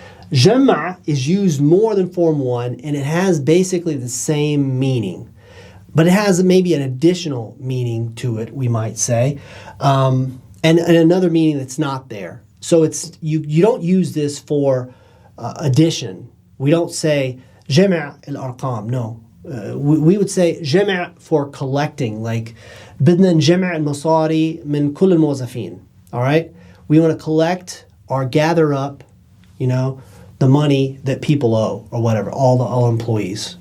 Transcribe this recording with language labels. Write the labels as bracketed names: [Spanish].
[English] Jamma is used more than form 1, and it has basically the same meaning, but it has maybe an additional meaning to it, we might say, and another meaning that's not there. So it's you don't use this for addition. We don't say [Arabic] جمع الأرقام. [English] No, we would say جمع for collecting. [Arabic] Like بدنا نجمع المصاري من كل الموظفين. [English] All right, we want to collect or gather up, the money that people owe or whatever, all employees.